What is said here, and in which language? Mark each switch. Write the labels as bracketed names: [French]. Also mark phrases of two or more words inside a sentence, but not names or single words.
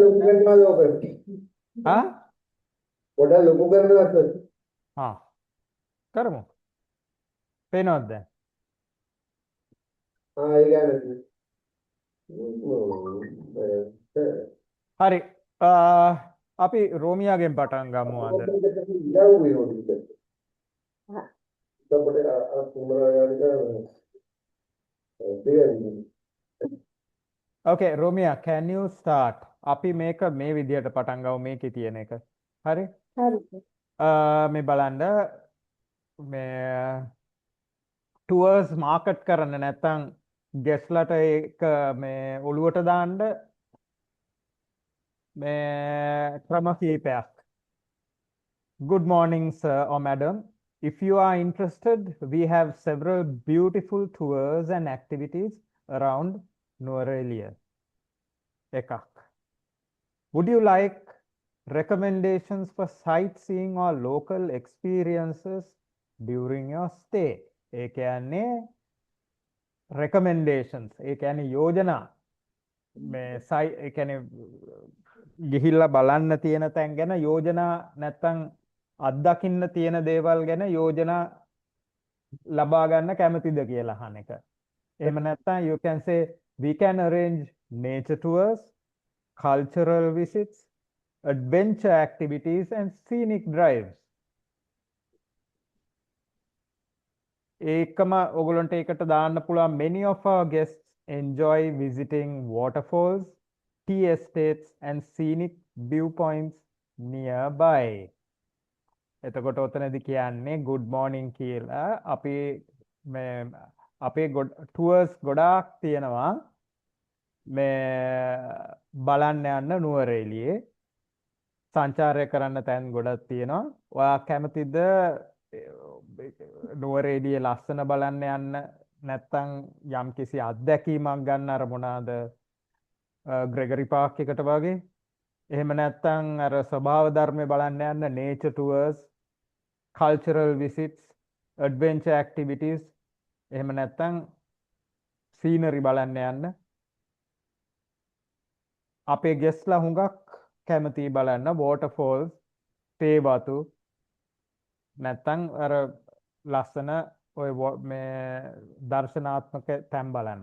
[Sinhala] ලොකු කරනවාද ඔක පොඩ්ඩක් ලොකු කරනවාද කරමු. පේනවද දැන්? ඒ කියන්නේ හරි. අපි රෝමියාගෙන් පටන් ගමු අද. [English] Okay, Romia, can you start? [Sinhala] අපි මේක මේ විදිහට පටන් ගමු මේකේ තියෙන එක. හරි? හරි. මේ බලන්න මේ [English] tours market [Sinhala] කරන්න නැත්නම් guestලට ඒක මේ ඔළුවට දාන්න මේ ක්‍රම කීපයක්. [English] Good morning sir or madam. If you are interested, we have several beautiful tours and activities around Nuwara Ekak. Would you like recommendations for sightseeing or local experiences during your stay? [Sinhala] ඒ කියන්නේ recommendations. ඒ කියන්නේ යෝජනා. ඒ කියන්නේ ගිහිල්ලා බලන්න තියෙන තැන් ගැන යෝජනා නැත්තම් අත්දකින්න තියෙන දේවල් ගැන යෝජනා ලබා ගන්න කැමතිද කියලා අහන එක. එහෙම නැත්නම් [English] you can say we can arrange nature tours, cultural visits, adventure activities and scenic drives. [Sinhala] ඒකම ඔයගොල්ලන්ට ඒකට දාන්න පුළුවන් [English] many of our guests enjoy visiting waterfalls, tea estates and scenic viewpoints nearby. [Sinhala] එතකොට ඔතනදී කියන්නේ [English] good morning [Sinhala] කියලා අපි අපේ tours ගොඩාක් තියෙනවා මේ බලන්න යන්න නුවරඑළියේ සංචාරය කරන්න තැන් ගොඩක් තියෙනවා. ඔයා කැමතිද නුවරඑළියේ ලස්සන බලන්න යන්න නැත්නම් යම්කිසි අත්දැකීමක් ගන්න අර මොනවාද ග්‍රෙගරි පාක් එකට වගේ එහෙම නැත්නම් අර ස්වභාව ධර්මය බලන්න යන්න [English] nature tours, cultural visits, adventure activities [Sinhala] එහෙම නැත්නම් scenery බලන්න යන්න අපේ ගෙස්ලා හුඟක් කැමති බලන්න waterfalls, තේ වතු නැත්නම් අර ලස්සන ඔය මේ දර්ශනාත්මක තැන් බලන්න.